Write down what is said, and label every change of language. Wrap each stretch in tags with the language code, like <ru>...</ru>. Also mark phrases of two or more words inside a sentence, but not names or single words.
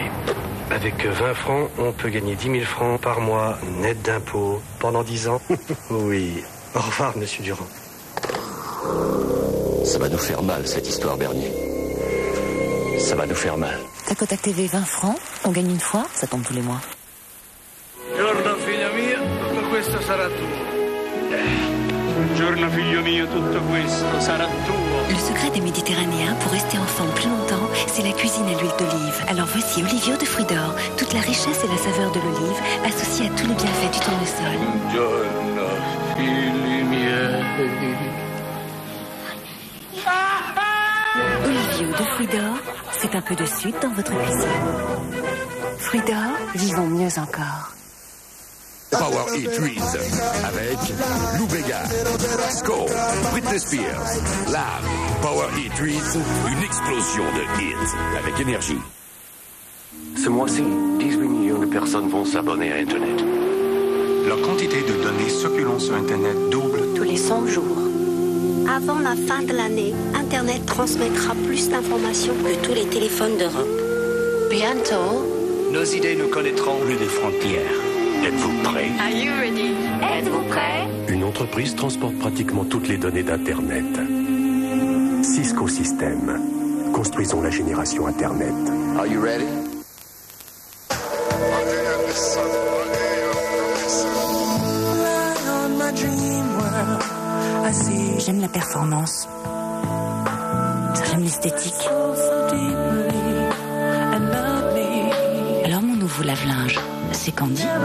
<fr>Avec 20 francs, on peut gagner 10 000 francs par mois, net d'impôt, pendant 10 ans. Oui. Au revoir, monsieur Durand. Ça va nous faire mal, cette histoire, Bernier. Ça va nous faire mal. Tac au Tac TV, 20 francs. On gagne une fois, ça tombe tous les mois.</fr> <it>Buongiorno figlia mia, tutto questo sarà tuo. Buongiorno figlio mio, tutto questo sarà tuo.</it> <fr>Le secret des Méditerranéens pour rester ensemble plus longtemps, c'est la cuisine à l'huile d'olive. Alors voici Olivio de fruits d'or, toute la richesse et la saveur de l'olive associée à tous les bienfaits du tournesol.</fr> <it>Buongiorno figli miei.</it> <fr>Olivio de fruits d'or, c'est un peu de sud dans votre cuisine. Fruits d'or, vivons mieux encore. Power Hit Treats avec Lou Bega, Score, Britney Spears, Love. Power Hit Treats, une explosion de hits avec énergie. Ce mois-ci, 18 millions de personnes vont s'abonner à Internet. La quantité de données circulant sur Internet double Tous les 100 jours. Avant la fin de l'année, Internet transmettra plus d'informations que tous les téléphones d'Europe. Bientôt, nos idées ne connaîtront plus de frontières. Êtes-vous prêts?</fr> <en>Are you ready?</en> <fr>Êtes-vous prêts? Une entreprise transporte pratiquement toutes les données d'Internet. Cisco Systems. Construisons la génération Internet.</fr> <en>Are you ready?</en> <fr>J'aime la performance. J'aime l'esthétique. Alors mon nouveau lave-linge, c'est Candy.</fr>